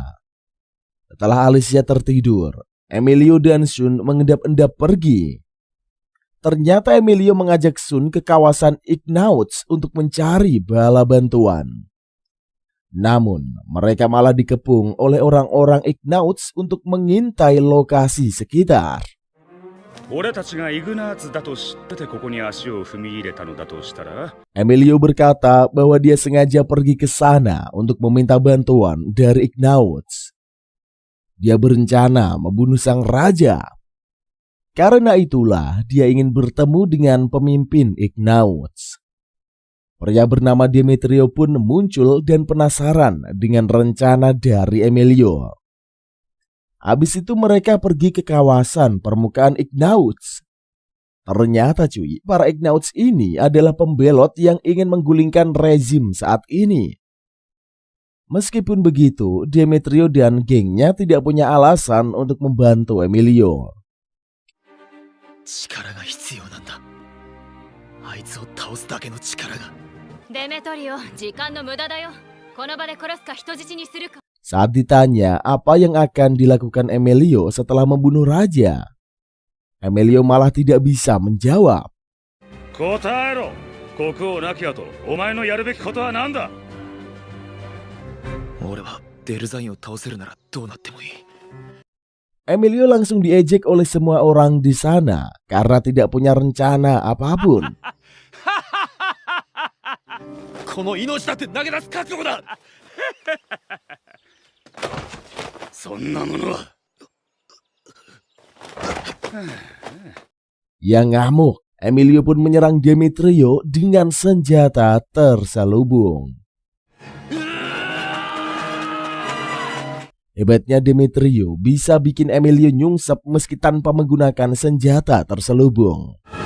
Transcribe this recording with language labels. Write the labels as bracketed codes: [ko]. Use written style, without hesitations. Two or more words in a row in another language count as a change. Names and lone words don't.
[id] Setelah Alicia tertidur, Emilio dan Sun mengendap-endap pergi. Ternyata Emilio mengajak Sun ke kawasan Ignauts untuk mencari bala bantuan. Namun, mereka malah dikepung oleh orang-orang Ignauts untuk mengintai lokasi sekitar. [ja] 俺たちがイグナーツだと知っててここに足を踏み入れたのだとしたら [id] Emilio berkata bahwa dia sengaja pergi ke sana untuk meminta bantuan dari Ignauts. Dia berencana membunuh sang raja. Karena itulah dia ingin bertemu dengan pemimpin Ignauts. Pria bernama Demetrio pun muncul dan penasaran dengan rencana dari Emilio. Habis itu mereka pergi ke kawasan permukaan Ignauts. Ternyata cuy, para Ignauts ini adalah pembelot yang ingin menggulingkan rezim saat ini. Meskipun begitu, Demetrio dan gengnya tidak punya alasan untuk membantu Emilio. [ja] 力が必要なんだ。あいつを倒すだけの力が。デメトリオ、時間の無駄だよ。この場で殺すか人質にするか。 [id] Saat ditanya apa yang akan dilakukan Emilio setelah membunuh raja, Emilio malah tidak bisa menjawab. [ja] 答えろ。国王亡き後、お前のやるべきことは何だ。俺はデルザインを倒せるならどうなってもいい。 [id] Emilio langsung diejek oleh semua orang di sana karena tidak punya rencana apapun. [ja] この命だって投げ出す覚悟だ。そんなものは。 [id] Yang ngamuk, Emilio pun menyerang Demetrio dengan senjata terselubung. Hebatnya Demetrio bisa bikin Emilio nyungsep meski tanpa menggunakan senjata terselubung.